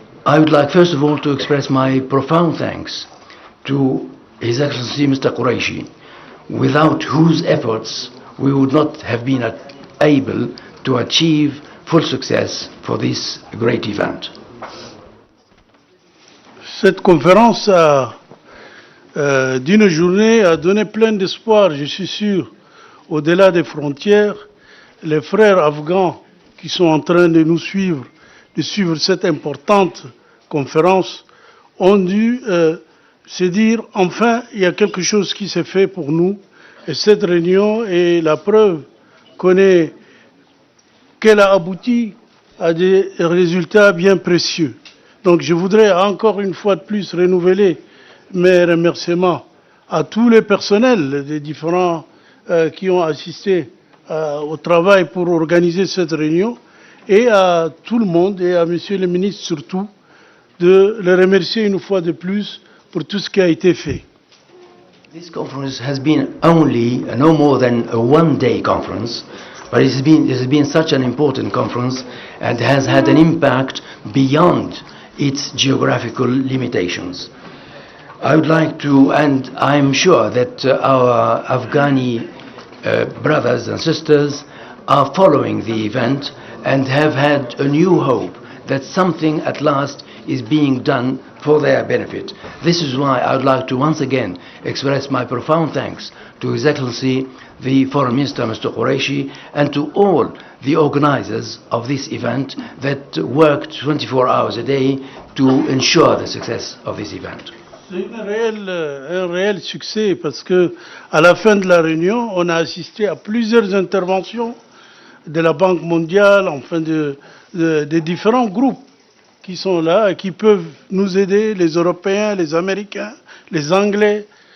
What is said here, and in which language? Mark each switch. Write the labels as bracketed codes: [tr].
[en] I would like first of all to express my profound thanks to His Excellency Mr. Qureshi, without whose efforts we would not have been able to achieve full success for this great event. [fr] Cette conférence d'une journée a donné plein d'espoir, je suis sûr, au-delà des frontières. Les frères afghans qui sont en train de nous suivre, de suivre cette importante conférence, ont dû se dire, enfin, il y a quelque chose qui s'est fait pour nous. Et cette réunion est la preuve qu'elle a abouti à des résultats bien précieux. Donc je voudrais encore une fois de plus renouveler mes remerciements à tous les personnels des différents qui ont assisté au travail pour organiser cette réunion et à tout le monde et à Monsieur le ministre surtout de les remercier une fois de plus pour tout ce qui a été fait. [en] This conference has been only no more than a one-day conference, but it has been such an important conference and has had an impact beyond its geographical limitations. I would like to, and I'm sure that our Afghani brothers and sisters are following the event and have had a new hope that something at last is being done for their benefit. This is why I would like to once again express my profound thanks to His Excellency the Foreign Minister Mr. Qureshi and to all the organizers of this event that worked 24 hours a day to ensure the success of this event. [fr] C'est un réel succès parce que à la fin de la réunion, on a assisté à plusieurs interventions de la Banque mondiale, enfin des différents groupes qui sont là et qui peuvent nous aider, les Européens, les Américains, les Anglais.